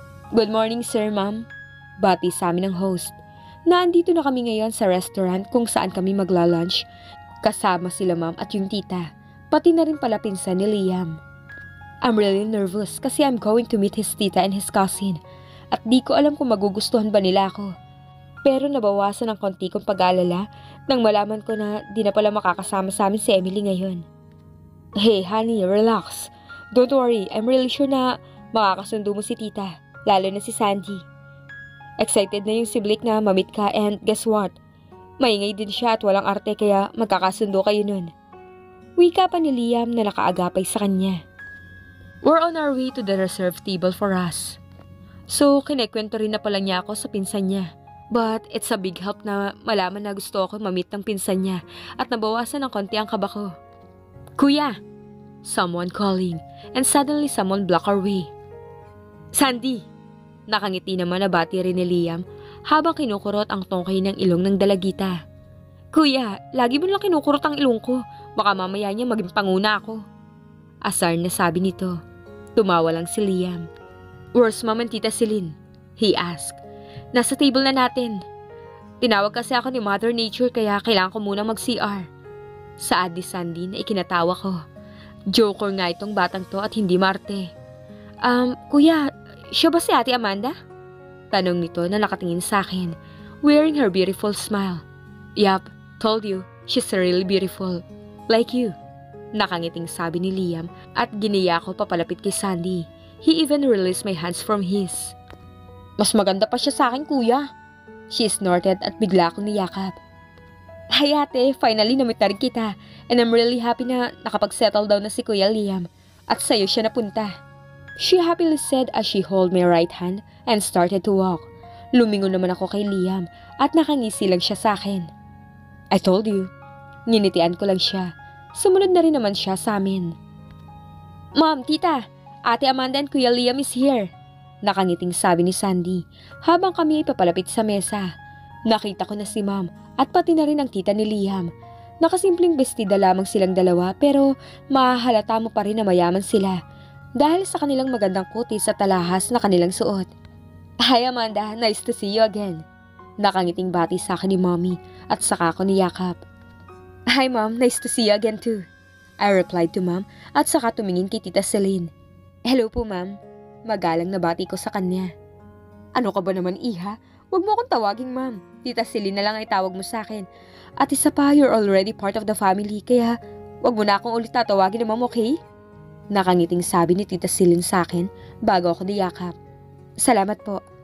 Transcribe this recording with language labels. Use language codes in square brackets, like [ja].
[en] Good morning, sir, ma'am. [tl] Bati sa amin ng host. Naandito na kami ngayon sa restaurant kung saan kami magla-lunch. Kasama sila ma'am at yung tita. Pati na rin pala pinsan ni Liam. [en] I'm really nervous kasi I'm going to meet his tita and his cousin. [tl] At di ko alam kung magugustuhan ba nila ako. Pero nabawasan ng konti kong pag-aalala nang malaman ko na di na pala makakasama sa amin si Emily ngayon. [en] Hey, honey, relax. Don't worry, I'm really sure [tl] na makakasundo mo si tita. Lalo na si Sandy. Excited na yung si Blake na mamit ka [en] and guess what? [tl] Maingay din siya at walang arte kaya magkakasundo kayo nun. Wika pa ni Liam na nakaagapay sa kanya. [en] We're on our way to the reserved table for us. [tl] So, kinekwento rin na pala niya ako sa pinsan niya. [en] But it's a big help [tl] na malaman na gusto ako mamit ng pinsan niya at nabawasan ng konti ang kaba ko. Kuya! [en] Someone calling and suddenly someone blocked our way. Sandy! [tl] Nakangiti naman na bati rin ni Liam habang kinukurot ang tungkay ng ilong ng dalagita. Kuya, lagi mo lang kinukurot ang ilong ko. Baka mamaya niya maging panguna ako. Asar na sabi nito. Tumawa lang si Liam. [en] Where's mom and tita Celine? He asked. [tl] Nasa table na natin. Tinawag kasi ako ni Mother Nature kaya kailangan ko muna mag-CR. Saad ni Sandy na ikinatawa ko. Joker nga itong batang to at hindi marte. Kuya, siya ba si Ate Amanda? Tanong nito na nakatingin sa akin, [en] wearing her beautiful smile. Yup, told you, she's really beautiful. Like you. [tl] Nakangiting sabi ni Liam at giniya ko papalapit kay Sandy. [en] He even released my hands from his. [tl] Mas maganda pa siya sa akin, kuya. [en] She snorted [tl] at bigla akong niyakap. Hay ate, finally namit na rin kita. [en] And I'm really happy [tl] na nakapag-settle down na si Kuya Liam. At sa'yo siya napunta. [en] She happily said as she held my right hand and started to walk. [tl] Lumingon naman ako kay Liam at nakangisi lang siya sa akin. [en] I told you. [tl] Nginitian ko lang siya. Sumunod na rin naman siya sa amin. [en] Mom, tita, Ate Amanda and Kuya Liam is here. [tl] Nakangiting sabi ni Sandy habang kami ay papalapit sa mesa. Nakita ko na si Mom at pati na rin ang tita ni Liam. Nakasimpleng bestida lamang silang dalawa pero mahahalata mo pa rin na mayaman sila. Dahil sa kanilang magandang kutis at talahas na kanilang suot. [en] Hi Amanda, nice to see you again. [tl] Nakangiting bati sa akin ni Mommy at saka ako niyakap. [en] Hi Mom, nice to see you again too. I replied to Mom [tl] at saka tumingin kay [en] Tita Celine. [tl] Hello po Ma'am. Magalang na bati ko sa kanya. Ano ka ba naman iha? Huwag mo akong tawaging Ma'am. Tita Celine na lang ay tawag mo sa akin. At isa pa, [en] you're already part of the family [tl] kaya huwag mo na akong ulit tatawagin na Ma'am, okay? Nakangiting sabi ni Tita Celine sa akin bago ako niyakap. Salamat po.